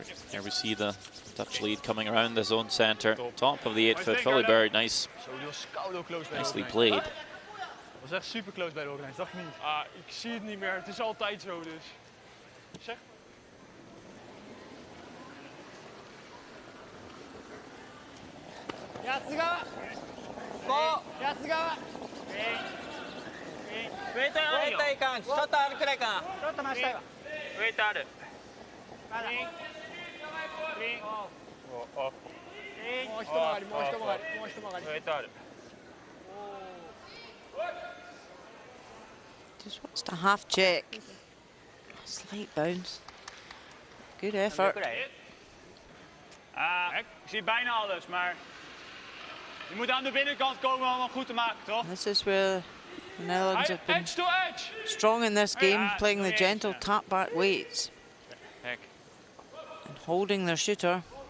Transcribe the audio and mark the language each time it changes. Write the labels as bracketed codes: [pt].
[en] Here we see the Dutch lead coming around the zone center. Top of the 8-foot Philibert, nicely played. [nl] Dat was echt super close bij de organisatie, dacht ik niet. Ik zie het niet meer, het is altijd zo dus. Zeg. [en] Yasugawa. Go. Yasugawa. [ja] ウェイトあるよ。ウェイトいかん。ちょっとあるくらいかな。ちょっと待ちたいわ。ウェイトある。まだ。もう一回り、もう一回り、もう一回り。ウェイトある。 [en] Just wants to half check. Slight bounce. Good effort. [nl] Ik zie bijna alles, maar je moet aan de binnenkant komen om het goed te maken, toch? [en] This is where the Netherlands have been strong in this game, playing the gentle tap back weights and holding their shooter.